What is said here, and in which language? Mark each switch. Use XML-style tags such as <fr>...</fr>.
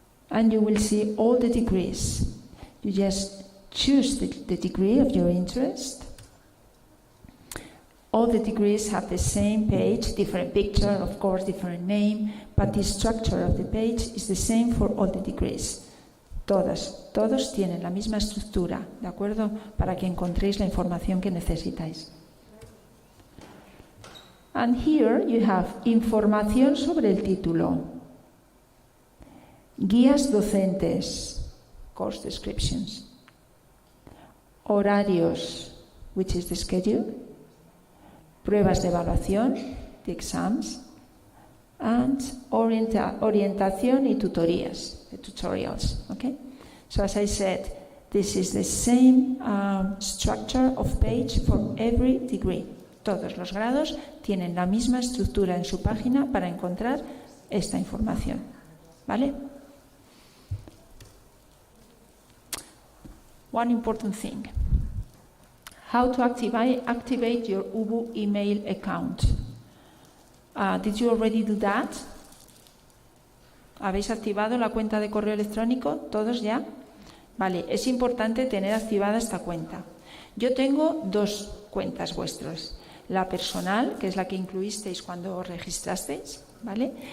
<en>And you will see all the degrees. You just choose the degree of your interest. All the degrees have the same page, different picture, of course, different name, but the structure of the page is the same for all the degrees.</en> <es>Todos tienen la misma estructura, ¿de acuerdo? Para que encontréis la información que necesitáis.</es> <en>And here you have</en> <es>información sobre el título, guías docentes,</es> <en>course descriptions, horarios, which is the schedule,</en> <es>pruebas de evaluación,</es> <en>the exams, and</en> <es>orientación y tutorías,</es> <en>the tutorials. Okay? So as I said, this is the same structure of page for every degree.</en> <es>Todos los grados tienen la misma estructura en su página para encontrar esta información. ¿Vale?</es> <en>One important thing. How to activate your UBU email account. Did you already do that?</en> <es>¿Habéis activado la cuenta de correo electrónico? ¿Todos ya? Vale, es importante tener activada esta cuenta. Yo tengo dos cuentas vuestras. La personal, que es la que incluisteis cuando os registrasteis, ¿vale?</es>